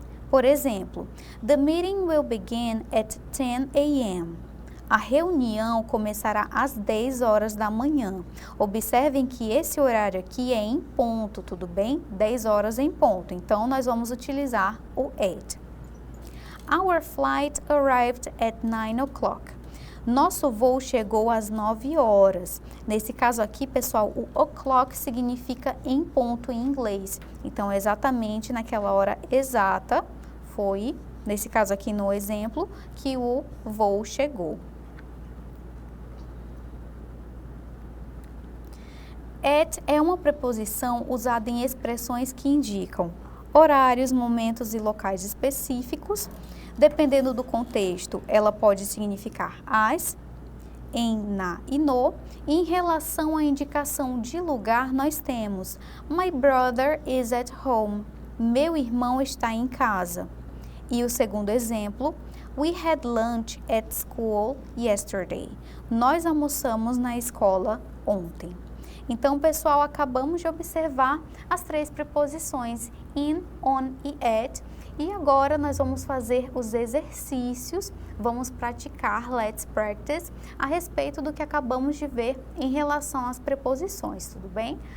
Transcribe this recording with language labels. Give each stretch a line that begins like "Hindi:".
Portuguese: Por exemplo,
English: the meeting will begin at 10 a.m.
Portuguese: A reunião começará às 10 horas da manhã. Observem que esse horário aqui é em ponto, tudo bem? 10 horas em ponto. Então, nós vamos utilizar o at.
English: Our flight arrived at 9 o'clock.
Portuguese: Nosso voo chegou às 9 horas. Nesse caso aqui, pessoal, o o'clock significa em ponto em inglês. Então, exatamente naquela hora exata, foi, nesse caso aqui no exemplo, que o voo chegou. At é uma preposição usada em expressões que indicam horários, momentos e locais específicos. Dependendo do contexto, ela pode significar as, em, na e no. E em relação à indicação de lugar, nós temos
English: My brother is at home.
Portuguese: Meu irmão está em casa. E o segundo exemplo,
English: We had lunch at school yesterday.
Portuguese: Nós almoçamos na escola ontem. Então, pessoal, acabamos de observar as três preposições in, on e at. E agora nós vamos fazer os exercícios, vamos praticar,
English: let's practice,
Portuguese: a respeito do que acabamos de ver em relação às preposições, tudo bem?